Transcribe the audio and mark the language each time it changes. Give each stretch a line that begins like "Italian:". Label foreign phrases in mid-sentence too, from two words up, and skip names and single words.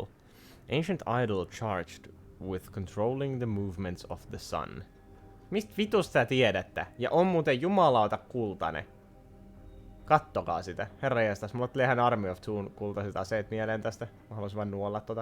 English: Ancient Idol charged with controlling the movements of the sun.
Finnish: Mistä vitusta sä tiedätte? Ja on muuten jumalauta kultainen. Kattokaa sitä. Herranjestas, mulla tuli ihan Army of Two kultaiset aseet mieleen tästä. Mä haluaisin vaan nuolla tota.